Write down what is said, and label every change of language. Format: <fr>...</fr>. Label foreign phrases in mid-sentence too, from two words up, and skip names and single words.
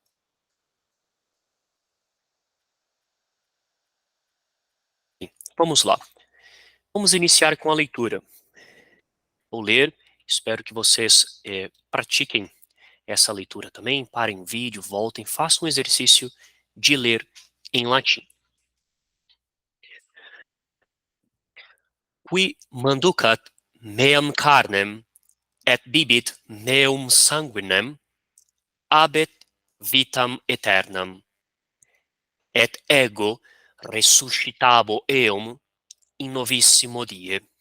<pt>Vamos lá. Vamos iniciar com a leitura. Vou ler, espero que vocês pratiquem essa leitura também, parem o vídeo, voltem, façam um exercício de ler em latim.</pt> <la>Qui manducat meam carnem et bibit meum sanguinem, habet vitam aeternam, et ego resuscitabo eum in novissimo die.</la>